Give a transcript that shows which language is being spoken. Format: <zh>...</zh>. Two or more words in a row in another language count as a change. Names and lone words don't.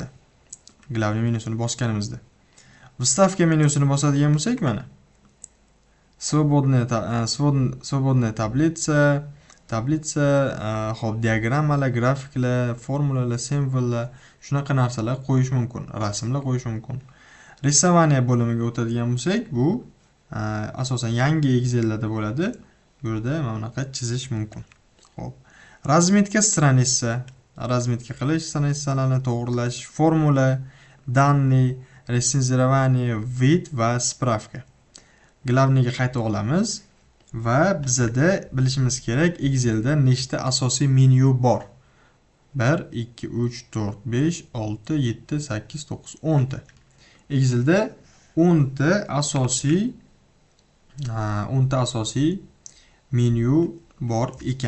<uz>Главный menyusini bosganimizda. Вставка menyusini bosadigan bo'lsak, mana свободная tablitsa, hop, diagrammalar, grafiklar, formulalar, simvollar, shunaqa narsalar qo'yish mumkin, rasmlar qo'yish mumkin. Рисование bo'limiga o'tadigan bo'lsak, bu asosan yangi Excellarda bo'ladi. Bu yerda mana bunaqa chizish mumkin. Xo'p.</uz> <ru>Разметка страница,</ru> <uz>razmetka qilish, страницаlarni to'g'rilash, formula,</uz> <ru>данные, рецензирование, вид va справка.</ru> <uz>Glavniyga qayta olamiz va bizda bilishimiz kerak, Excelda nechta asosiy menyu bor? 1 2 3 4 5 6 7 8 9 10 ta. Excelda 10 ta asosiy menyu bor ekan.</uz>